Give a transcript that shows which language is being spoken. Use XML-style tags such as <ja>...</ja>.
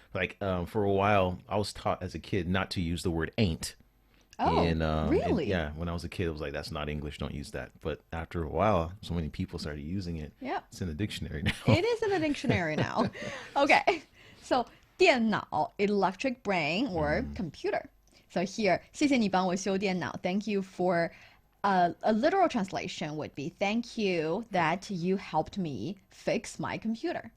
<en>Like for a while, I was taught as a kid not to use the word ain't. Oh, And, really? yeah, when I was a kid, it was like that's not English, don't use that. But after a while, so many people started using it. Yeah. It's in the dictionary now. It is in the dictionary now. Okay, so 电脑, electric brain or computer. So here,</en> <zh>谢谢你帮我修电脑.</zh> <en>Thank you for a literal translation would be thank you that you helped me fix my computer.</en>